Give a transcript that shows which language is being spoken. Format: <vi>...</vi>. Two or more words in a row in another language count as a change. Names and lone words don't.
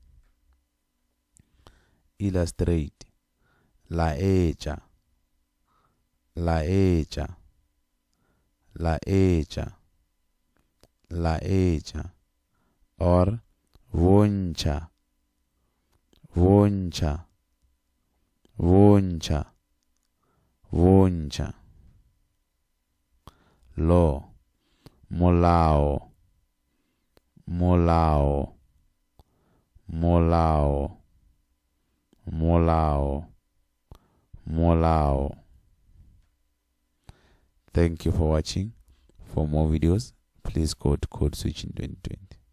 <nso>Illustrate, laetša, laetša, laetša, laetša, or bontša, bontša, bontša, bontša. Law, molao, molao, molao, molao, molao.</nso> <en>Thank you for watching. For more videos, please go to Code Switch in 2020.</en>